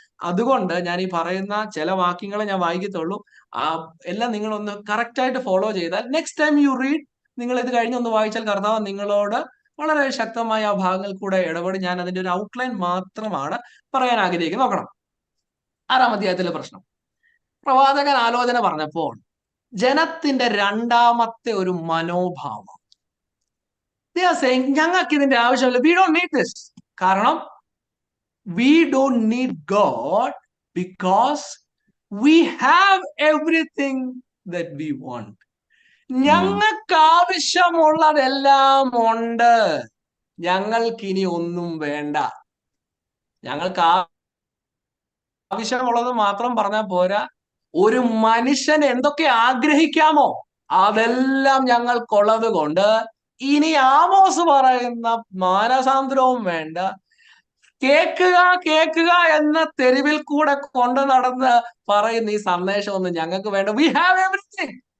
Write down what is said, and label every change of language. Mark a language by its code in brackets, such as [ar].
[ml] അതുകൊണ്ട് ഞാൻ ഈ പറയുന്ന ചില വാക്യങ്ങളെ ഞാൻ വായിക്കത്തുള്ളൂ. എല്ലാം നിങ്ങളൊന്ന് കറക്റ്റ് ആയിട്ട് ഫോളോ ചെയ്താൽ [en] next time you read, [ml] നിങ്ങൾ ഇത് കഴിഞ്ഞൊന്ന് വായിച്ചാൽ കർത്താവ് നിങ്ങളോട് വളരെ ശക്തമായ ആ ഭാഗങ്ങൾ കൂടെ ഇടപെടും. ഞാൻ അതിന്റെ ഒരു ഔട്ട്ലൈൻ മാത്രമാണ് പറയാൻ ആഗ്രഹിക്കുന്നത്. നോക്കണം, 6-ാം അധ്യായത്തിലെ പ്രശ്നം. പ്രവാചകൻ ആലോചന പറഞ്ഞപ്പോൾ ജനത്തിന്റെ രണ്ടാമത്തെ ഒരു മനോഭാവം, ഞങ്ങൾക്ക് ഇതിന്റെ ആവശ്യമില്ല, [en] We don't need this. കാരണം we don't need God because we have everything that we want. [ml] ഞങ്ങൾക്ക് ആവശ്യമുള്ളതെല്ലാം ഉണ്ട്, ഞങ്ങൾക്കിനി ഒന്നും വേണ്ട. ഞങ്ങൾക്ക് ആവശ്യമുള്ളത് മാത്രം പറഞ്ഞാൽ പോരാ, ഒരു മനുഷ്യൻ എന്തൊക്കെ ആഗ്രഹിക്കാമോ അതെല്ലാം ഞങ്ങൾക്കുള്ളത് കൊണ്ട് ഇനി ആമോസ് പറയുന്ന മാനസാന്തരവും വേണ്ട, കേൾക്കുക എന്ന തെരുവിൽ കൂടെ കൊണ്ടു നടന്ന് പറയുന്ന ഈ സന്ദേശമൊന്നും ഞങ്ങൾക്ക് വേണ്ട. [en] We have everything.